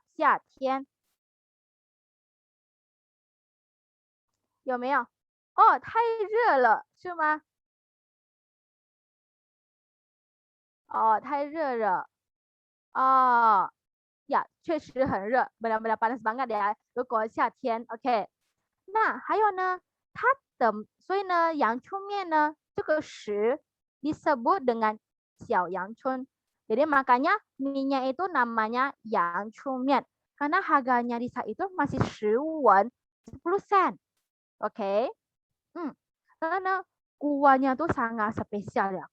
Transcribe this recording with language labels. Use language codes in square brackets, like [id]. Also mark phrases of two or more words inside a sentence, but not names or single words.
[zh] 夏天. 有没有? Oh, 太热了，是吗? Oh, 太热了. Oh, ya, 确实很热, [id] benar-benar panas banget ya. [zh] 如果夏天, [id] oke. Nah, [zh] 还有呢,所以呢, 阳春面呢, 这个10 [id] disebut dengan [zh] 小阳春. [id] Jadi makanya mie-nya itu namanya 阳春面. Karena harganya di saat itu masih 10 wen, 10 sen. Oke. Karena kuahnya tuh sangat spesial ya.